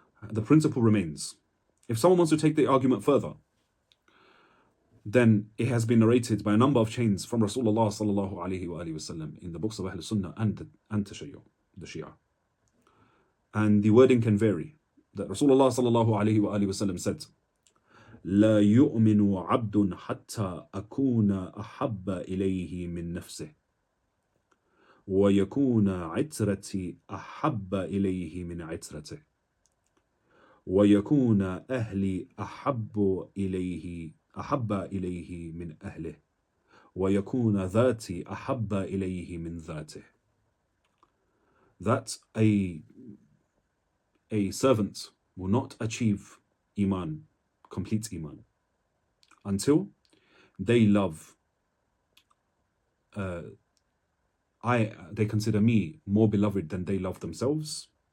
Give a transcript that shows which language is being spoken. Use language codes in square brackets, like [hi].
[en] The principle remains. If someone wants to take the argument further, then it has been narrated by a number of chains from Rasulullah sallallahu alayhi wa sallam in the books of Ahl Sunnah and Tashayyuh, the Shia. And the wording can vary. That Rasulullah sallallahu alayhi wa sallam said, [ar] لا يؤمن عبد حتى أكون أحب إليه من نفسه ويكون عترتي أحب إليه من عترته ويكون أهلي أحب إليه من أهله ويكون ذاتي أحب إليه من ذاته. [en] That a servant will not achieve Iman, complete Iman, until they love, they consider me more beloved than they love themselves.